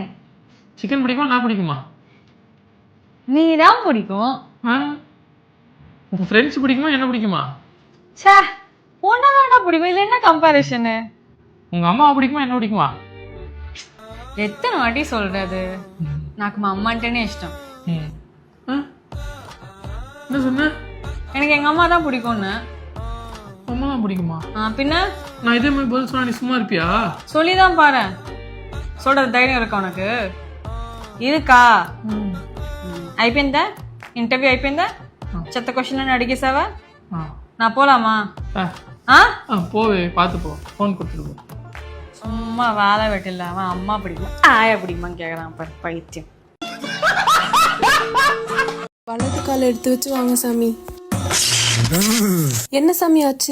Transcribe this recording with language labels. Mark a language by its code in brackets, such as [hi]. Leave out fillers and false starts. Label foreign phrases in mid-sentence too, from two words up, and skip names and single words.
[ta] சிக்கன் பிடிக்குமா நான் பிடிக்குமா? நீ தான் பிடிக்கும். உன் ஃப்ரெண்ட்ஸ் பிடிக்குமா என்ன பிடிக்குமா? சே உன்னதாண்டா பிடிக்கும். இல்லை என்ன கம்பேரிஷனு? உங்கள் அம்மாவை பிடிக்குமா என்ன பிடிக்குமா? எத்தனை வாட்டி சொல்றது? [te] నాకు మా అమ్మ అంటేనే ఇష్టం. [ta] என்ன சொன்ன? எனக்கு எங்க அம்மா தான் பிடிக்கும்னு. அம்மா தான் பிடிக்குமா? பின்ன நான் இதே மாதிரி பதில் சொன்னா நீ சும்மா இருப்பியா? சொல்லிதான் பாரு. சொல்றது தைரியம் இருக்கா உனக்கு? இருக்கா? [te] అయిపోయిందా ఇంటర్వ్యూ అయిపోయిందా? చెత్త క్వశ్చన్ అడిగేసావా? [ta] நான் போலாமா? போவே பார்த்து போ. ஃபோன் கொடுத்துட்டு போ. சும்மா வேலை வெட்டில அவன் அம்மா பிடிக்கும் ஆயா பிடிக்குமான்னு கேட்குறான் பாரு பைத்தியம். வலது கால எடுத்து வச்சு வாங்க சாமி. என்ன சாமி ஆச்சு?